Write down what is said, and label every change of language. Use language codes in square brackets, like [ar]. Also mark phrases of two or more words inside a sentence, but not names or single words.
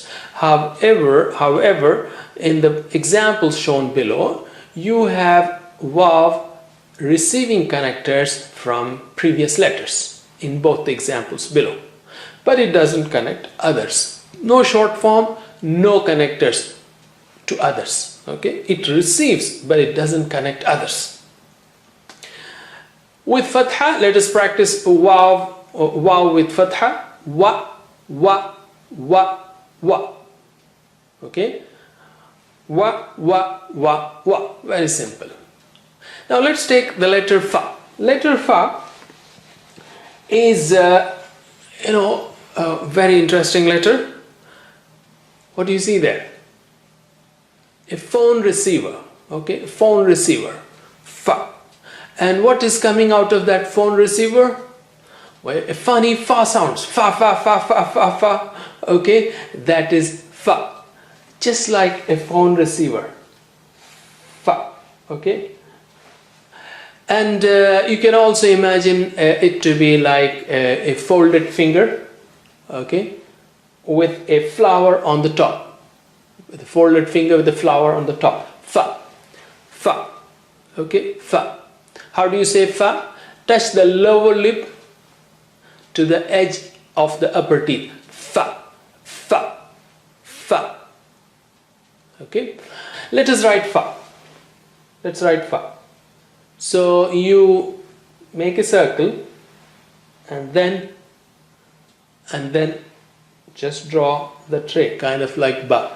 [en] However, in the examples shown below, you have Waw receiving connectors from previous letters in both the examples below, but it doesn't connect others. No short form, no connectors to others. Okay, it receives, but it doesn't connect others. With fatha, let us practice waw with fatha. Wa, wa, wa, wa. Okay, wa, wa, wa, wa. Very simple. Now let's take the letter fa. Letter fa is a very interesting letter. What do you see there? A phone receiver. Okay, phone receiver. Fa. And what is coming out of that phone receiver? Well, a funny fa sounds. Fa, fa, fa, fa, fa, fa. Okay, that is fa. Just like a phone receiver. Fa. Okay. And you can also imagine it to be like a folded finger, okay, with a flower on the top. With a folded finger with a flower on the top. Fa, fa, okay, fa. How do you say fa? Touch the lower lip to the edge of the upper teeth. Fa, fa, fa. Okay. Let us write fa. Let's write fa. So you make a circle and then just draw the tray, kind of like ba.